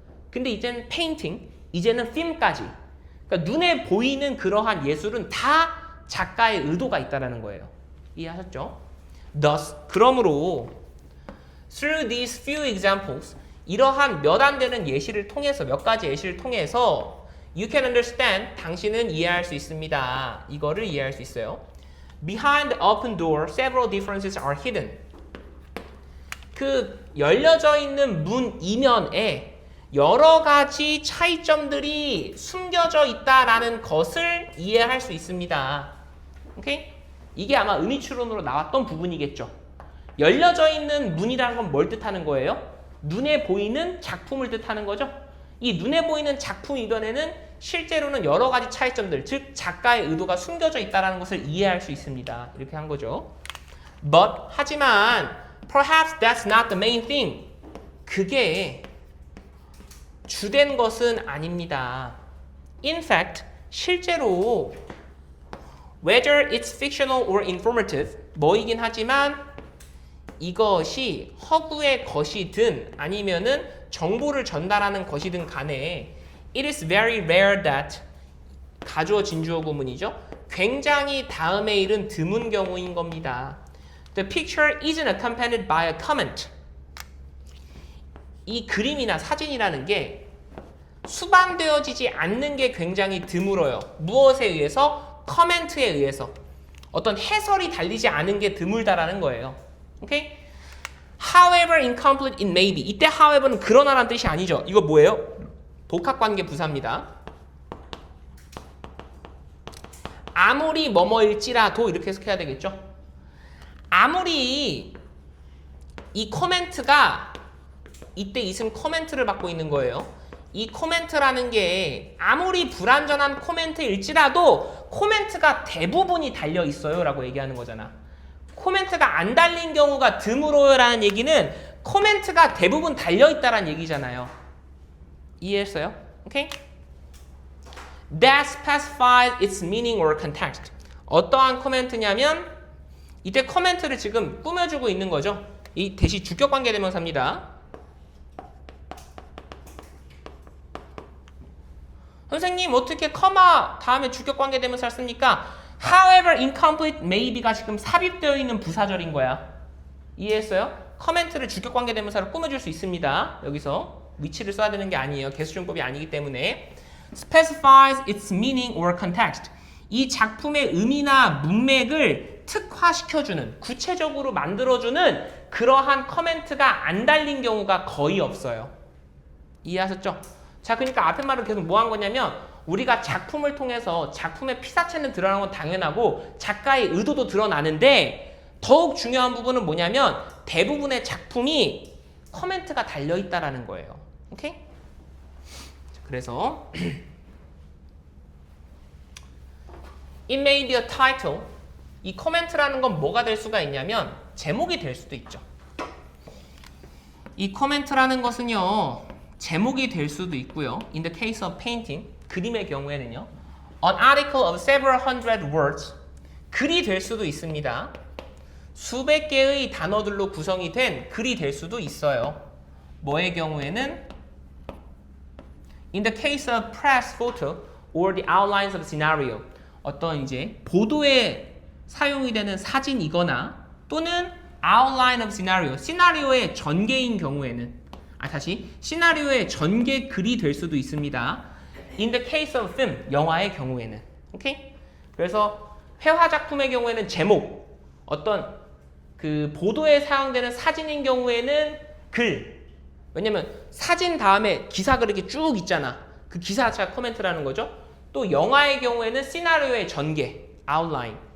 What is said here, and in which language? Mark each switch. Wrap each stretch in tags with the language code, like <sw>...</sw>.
<ko>근데 이제는 페인팅, 이제는 필름까지. 그러니까 눈에 보이는 그러한 예술은 다 작가의 의도가 있다는 거예요. 이해하셨죠?</ko> <en>Thus,</en> <ko>그러므로</ko> <en>through these few examples,</en> <ko>이러한 몇 안 되는 예시를 통해서, 몇 가지 예시를 통해서</ko> <en>you can understand,</en> <ko>당신은 이해할 수 있습니다. 이거를 이해할 수 있어요.</ko> <en>Behind the open door, several differences are hidden.</en> <ko>그 열려져 있는 문 이면에 여러 가지 차이점들이 숨겨져 있다라는 것을 이해할 수 있습니다. 오케이? 이게 아마 의미추론으로 나왔던 부분이겠죠. 열려져 있는 문이라는 건 뭘 뜻하는 거예요? 눈에 보이는 작품을 뜻하는 거죠. 이 눈에 보이는 작품 이전에는 실제로는 여러 가지 차이점들, 즉 작가의 의도가 숨겨져 있다는 것을 이해할 수 있습니다. 이렇게 한 거죠. But, 하지만</ko> <en>Perhaps that's not the main thing.</en> <ko>그게 주된 것은 아닙니다.</ko> <en>In fact,</en> <ko>실제로</ko> <en>whether it's fictional or informative</en> <ko>뭐이긴 하지만 이것이 허구의 것이든 아니면은 정보를 전달하는 것이든 간에</ko> <en>it is very rare that</en> <ko>가주어 진주어 구문이죠. 굉장히 다음에 일은 드문 경우인 겁니다.</ko> <en>The picture isn't accompanied by a comment.</en> <ko>이 그림이나 사진이라는 게 수반되어지지 않는 게 굉장히 드물어요. 무엇에 의해서? 커멘트에 의해서. 어떤 해설이 달리지 않은 게 드물다라는 거예요. 오케이?</ko> <en>However incomplete it may be.</en> <ko>이때 however는 그러나라는 뜻이 아니죠. 이거 뭐예요? 복합관계 부사입니다. 아무리 뭐뭐일지라도 이렇게 해석해야 되겠죠. 아무리 이 코멘트가 이때 있은 코멘트를 받고 있는 거예요. 이 코멘트라는 게 아무리 불완전한 코멘트일지라도 코멘트가 대부분이 달려 있어요 라고 얘기하는 거잖아. 코멘트가 안 달린 경우가 드물어요 라는 얘기는 코멘트가 대부분 달려 있다라는 얘기잖아요. 이해했어요? 오케이?</ko> <en>That specifies its meaning or context.</en> <ko>어떠한 코멘트냐면 이때 코멘트를 지금 꾸며주고 있는 거죠. 이 대시 주격관계 대명사입니다. 선생님 어떻게 커마 다음에 주격관계 대명사를 씁니까?</ko> <en>However incomplete maybe</en> <ko>가 지금 삽입되어 있는 부사절인 거야. 이해했어요? 커멘트를 주격관계 대명사로 꾸며줄 수 있습니다. 여기서 위치를 써야 되는 게 아니에요. 개수준법이 아니기 때문에.</ko> <en>Specifies its meaning or context.</en> <ko>이 작품의 의미나 문맥을 특화시켜주는, 구체적으로 만들어주는 그러한 커멘트가 안 달린 경우가 거의 없어요. 이해하셨죠? 자, 그러니까 앞에 말은 계속 뭐 한 거냐면 우리가 작품을 통해서 작품의 피사체는 드러나는 건 당연하고 작가의 의도도 드러나는데 더욱 중요한 부분은 뭐냐면 대부분의 작품이 커멘트가 달려있다라는 거예요. 오케이? 그래서</ko> <en>It may be a title.</en> <ko>이 코멘트라는 건 뭐가 될 수가 있냐면 제목이 될 수도 있죠. 이 코멘트라는 것은요 제목이 될 수도 있고요.</ko> <en>In the case of painting,</en> <ko>그림의 경우에는요</ko> <en>An article of several hundred words,</en> <ko>글이 될 수도 있습니다. 수백 개의 단어들로 구성이 된 글이 될 수도 있어요. 뭐의 경우에는</ko> <en>In the case of press photo or the outlines of scenario,</en> <ko>어떤 이제 보도에 사용이 되는 사진이거나 또는</ko> <en>outline of scenario,</en> <ko>시나리오의 전개인 경우에는 시나리오의 전개 글이 될 수도 있습니다.</ko> <en>In the case of film,</en> <ko>영화의 경우에는. 오케이? 그래서 회화 작품의 경우에는 제목, 어떤 그 보도에 사용되는 사진인 경우에는 글. 왜냐면 사진 다음에 기사가 이렇게 쭉 있잖아. 그 기사 자체가 코멘트라는 거죠. 또 영화의 경우에는 시나리오의 전개, outline.</ko>